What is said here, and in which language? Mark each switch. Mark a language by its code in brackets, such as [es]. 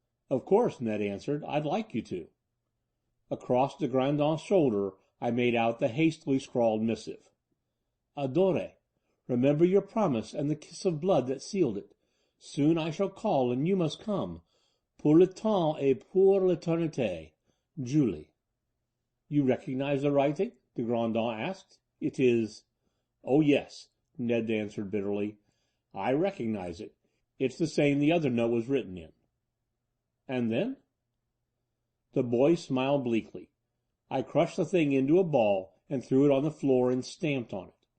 [en] Of course, Ned answered. I'd like you to. Across the Grandon's shoulder I made out the hastily scrawled missive. Adore, remember your promise and the kiss of blood that sealed it. Soon I shall call, and you must come. [fr] Pour le temps et pour l'éternité. [en] Julie. You recognize the writing? the Grandon asked. It is... Oh, yes, Ned answered bitterly. I recognize it. It's the same the other note was written in. And then? The boy smiled bleakly. I crushed the thing into a ball and threw it on the floor and stamped on it.